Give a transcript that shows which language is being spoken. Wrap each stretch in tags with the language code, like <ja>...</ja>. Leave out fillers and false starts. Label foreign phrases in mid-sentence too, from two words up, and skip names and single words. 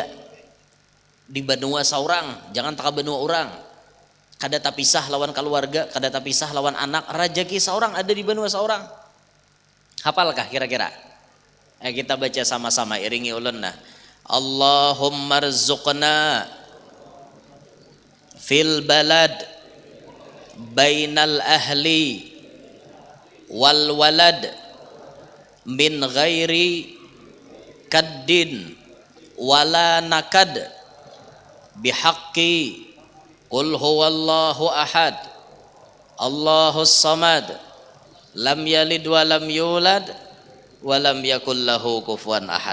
<bjn>Di benua saurang, jangan tak benua orang. Kada tapisah lawan keluarga, kada tapisah lawan anak, rajaki saurang ada di benua saurang. Hafalkah kira-kira? Kita baca sama-sama, iringi ulun nah.</bjn> <ar>اللهم ارزقنا في البلد بين الأهل والولد من غير كد ولا نكد بحق قل هو الله أحد الله الصمد لم يلد ولم يولد ولم يكن له كفوا أحد.</ar>